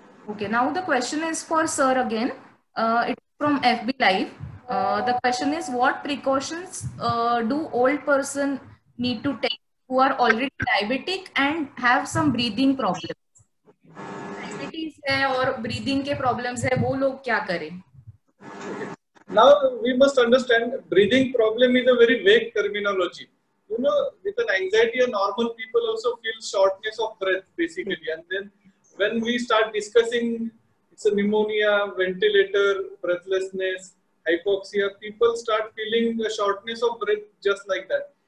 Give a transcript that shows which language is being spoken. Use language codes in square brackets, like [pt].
[en] Okay, now the question is for sir again. It's from FB Live. The question is, what precautions do old person need to take who are already diabetic and have some breathing problems? [hi] Diabetes है और breathing के problems है, वो लोग क्या करें? [en] Now we must understand breathing problem is a very vague terminology. You know, with an anxiety, normal people also feel shortness of breath basically, and then when we start discussing it's a pneumonia, ventilator, breathlessness, hypoxia, people start feeling a shortness of breath just like that.